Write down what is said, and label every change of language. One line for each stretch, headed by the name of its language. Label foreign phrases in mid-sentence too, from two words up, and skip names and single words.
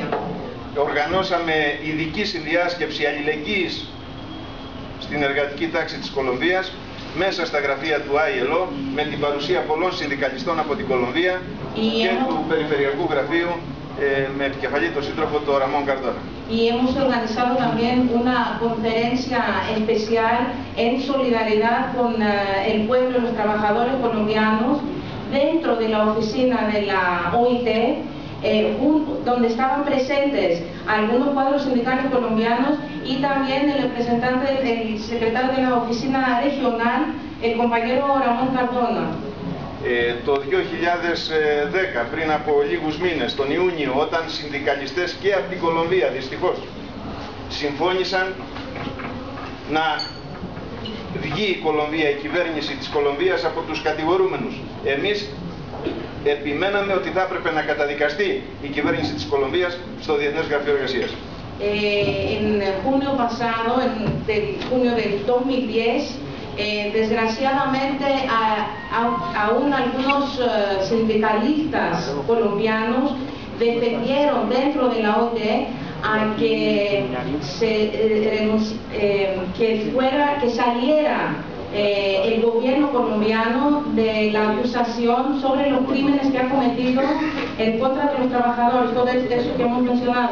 Greek: Οργανώσαμε ειδική συνδιάσκεψη αλληλεγγύης στην εργατική τάξη της Κολομβίας μέσα στα γραφεία του ILO με την παρουσία πολλών συνδικαλιστών από την Κολομβία και του Περιφερειακού Γραφείου με επικεφαλή τον σύντροφο τον Ραμόν Καρδόνα.
Spanish: Y hemos organizado también una conferencia especial en solidaridad con el pueblo y los trabajadores colombianos dentro de la oficina de la OIT, donde estaban presentes algunos cuadros sindicales colombianos y también el representante, el secretario de la oficina regional, el compañero Ramón Cardona.
Greek: Το 2010, πριν από λίγους μήνες, τον Ιούνιο, όταν συνδικαλιστές και από την Κολομβία, δυστυχώς, συμφώνησαν να βγει η Κολομβία, η κυβέρνηση της Κολομβίας από τους κατηγορούμενους. Εμείς επιμέναμε ότι θα έπρεπε να καταδικαστεί η κυβέρνηση της Κολομβίας στο Διεθνές Γραφείο Εργασίας.
Spanish: En junio pasado, en junio del 2010, desgraciadamente aún algunos sindicalistas colombianos defendieron dentro de la OIT a que saliera el gobierno colombiano de la acusación sobre los crímenes que ha cometido en contra de los trabajadores, todo eso que hemos mencionado.